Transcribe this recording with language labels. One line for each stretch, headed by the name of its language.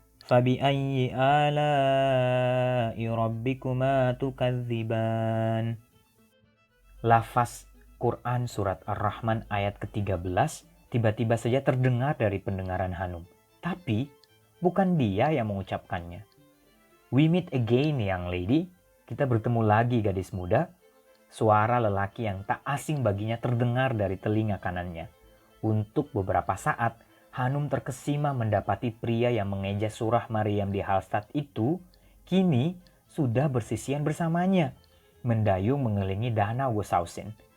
Arabic: Fabi'ayyi ala'i rabbikuma tukadziban.
Indonesian: Lafaz Quran Surat Ar-Rahman ayat ke-13 tiba-tiba saja terdengar dari pendengaran Hanum. Tapi bukan dia yang mengucapkannya.
English: We meet again, young lady.
Indonesian: Kita bertemu lagi, gadis muda. Suara lelaki yang tak asing baginya terdengar dari telinga kanannya. Untuk beberapa saat, Hanum terkesima mendapati pria yang mengeja surah Maryam di Hallstatt itu kini sudah bersisian bersamanya, mendayung mengelilingi danau Wosausen.